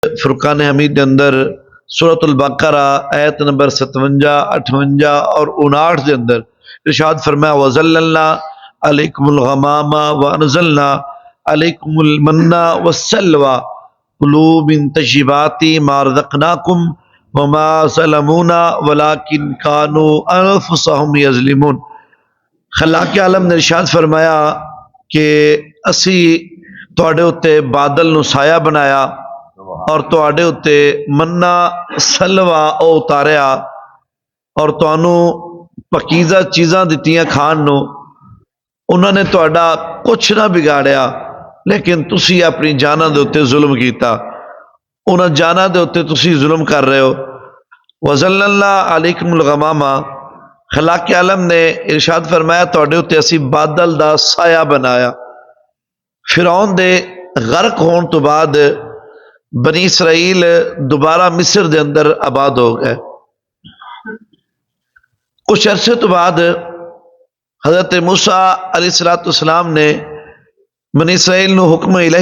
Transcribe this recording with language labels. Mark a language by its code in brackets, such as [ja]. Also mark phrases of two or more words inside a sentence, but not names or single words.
[ur] فرقان حمید کے اندر سورۃ البقرہ آیت نمبر 57 58 اور 59 کے اندر ارشاد فرمایا [ar] وَظَلَّلْنَا عَلَيْكُمُ الْغَمَامَ وَأَنزَلْنَا عَلَيْكُمُ الْمَنَّ وَالسَّلْوَىٰ كُلُوا مِن طَيِّبَاتِ مَا رَزَقْنَاكُمْ وَمَا ظَلَمُونَا وَلَٰكِن كَانُوا أَنفُسَهُمْ يَظْلِمُونَ۔ [pa] خلاق عالم نے ارشاد فرمایا کہ اسی تواڈے اتے بادل نو سایہ بنایا اور تواڈے اتے منا سلوا او اتاریا اور تانوں پکیزہ چیزاں دتیاں کھان نو، انہوں نے تواڈا کچھ نہ بگاڑیا لیکن تسی اپنی جاناں دے اتے ظلم کیتا، انہاں جاناں دے اتے تسی ظلم کر رہے ہو۔ [ar] وَظَلَّلْنَا عَلَيْكُمُ الْغَمَامَ، [pa] خلاق عالم نے ارشاد فرمایا تواڈے اتے اسی بادل دا سایہ بنایا۔ فرعون دے غرق ہون تو بعد بنی اسرائیل دوبارہ مصر دے اندر آباد ہو گئے۔ کچھ عرصے تو بعد حضرت موسیٰ علیہ السلام نے بنی اسرائیل نو حکم الہی